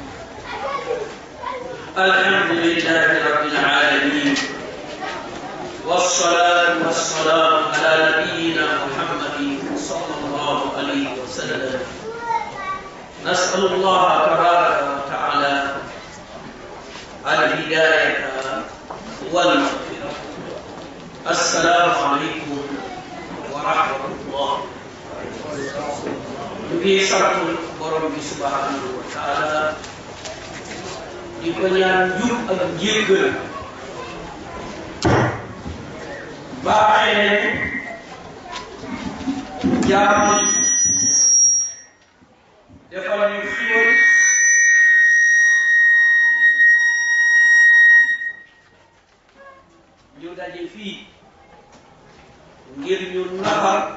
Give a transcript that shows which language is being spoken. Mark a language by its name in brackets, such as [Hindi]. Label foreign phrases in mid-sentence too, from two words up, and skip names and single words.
[Arabic] الحمد لله رب العالمين، والصلاة والسلام على نبينا محمد صلى الله عليه وسلم. نسأل الله تبارك وتعالى الهداية والمغفرة. السلام عليكم ورحمة الله. [Wolof] ngi sant borom bi [Arabic] سبحانه وتعالى [Wolof] di ko ñaan njub ak njéggal baaxee jaam defal ñu xiwal ñu daje fii ngir ñu nafar